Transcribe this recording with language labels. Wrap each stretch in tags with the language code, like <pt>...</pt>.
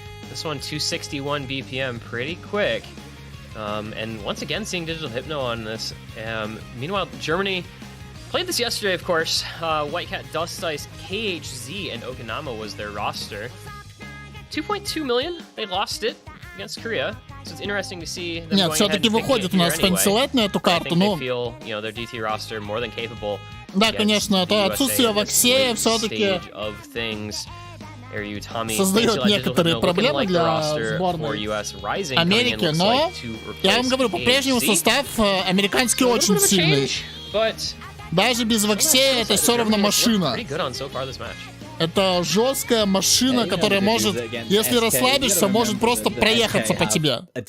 <en>This one 261 BPM, pretty quick. And once again, seeing Digital Hypno on this. Meanwhile, Germany played this yesterday, of course. White Cat, Dust Ice, KHZ, and Okinawa was their roster. 2.2 million, they lost it against Korea. So it's interesting to see them</en> <ru>Нет, все-таки выходит у нас Фэнси на эту карту, но...</ru> <en>their DT roster more than capable.</en> <ru>Да, конечно, то отсутствие Ваксея все-таки создает некоторые проблемы для сборной Америки, но я вам говорю, по-прежнему состав американский очень сильный. Даже без Ваксея это все равно машина. Это жесткая машина, которая может, если расслабишься, может просто проехаться по тебе.</ru>